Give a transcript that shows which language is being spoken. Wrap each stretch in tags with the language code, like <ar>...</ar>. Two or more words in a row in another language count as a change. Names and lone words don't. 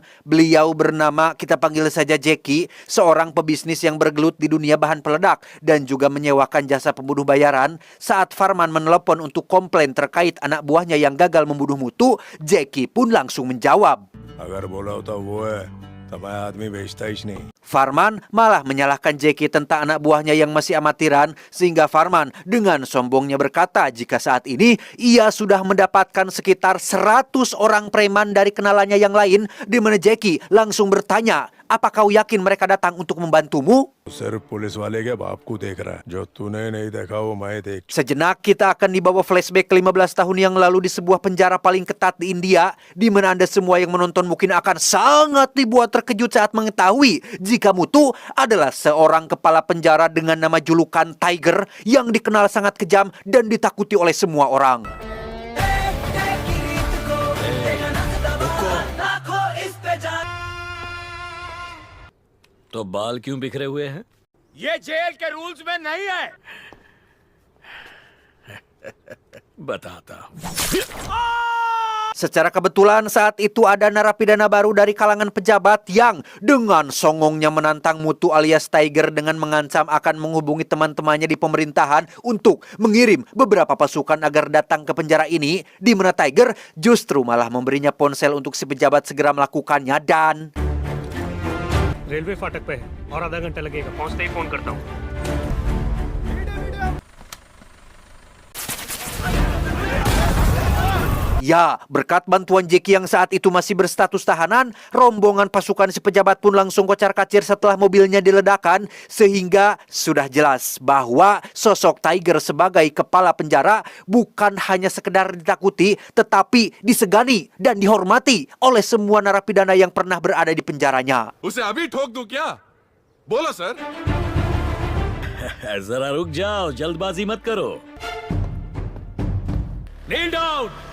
<id>Beliau bernama, kita panggil saja Jackie, seorang pebisnis yang bergelut di dunia bahan peledak dan juga menyewakan jasa pembunuh bayaran. Saat Farman menelepon untuk komplain terkait anak buahnya yang gagal membunuh Mutu, Jackie pun langsung menjawab.</id> <hi>अगर बोला होता वो है तो मैं आदमी बेचता ही नहीं।</hi> <id>Farman malah menyalahkan Jackie tentang anak buahnya yang masih amatiran, sehingga Farman dengan sombongnya berkata jika saat ini ia sudah mendapatkan sekitar 100 orang preman dari kenalannya yang lain, di mana Jackie langsung bertanya, apa kau yakin mereka datang untuk membantumu?</id> <hi>सिर्फ पुलिस वाले के बाप को देख रहा है, जो तूने नहीं देखा वो मैं देख।</hi> <id>Sejenak kita akan dibawa flashback 15 tahun yang lalu di sebuah penjara paling ketat di India, di mana Anda semua yang menonton mungkin akan sangat dibuat terkejut saat mengetahui jika Muthu adalah seorang kepala penjara dengan nama julukan Tiger yang dikenal sangat kejam dan ditakuti oleh semua orang.</id> <hi>तो बाल क्यों बिखरे हुए हैं? ये जेल के रूल्स में नहीं है। बताता हूं।</hi> <id>Secara kebetulan saat itu ada narapidana baru dari kalangan pejabat yang dengan songongnya menantang Muthu alias Tiger dengan mengancam akan menghubungi teman-temannya di pemerintahan untuk mengirim beberapa pasukan agar datang ke penjara ini, di mana Tiger justru malah memberinya ponsel untuk si pejabat segera melakukannya dan</id> <hi>रेलवे फाटक पे है और आधा घंटा लगेगा, पहुंचते ही फोन करता हूँ।</hi> <id>ya, berkat bantuan Jackie yang saat itu masih berstatus tahanan, rombongan pasukan si pejabat pun langsung kocar-kacir setelah mobilnya diledakkan, sehingga sudah jelas bahwa sosok Tiger sebagai kepala penjara bukan hanya sekedar ditakuti, tetapi disegani dan dihormati oleh semua narapidana yang pernah berada di penjaranya.</id> <hi>उसे अभी ठोक दूं क्या? बोलो सर। जरा रुक जाओ, जल्दबाजी मत करो।</hi> <en>kneel down.</en>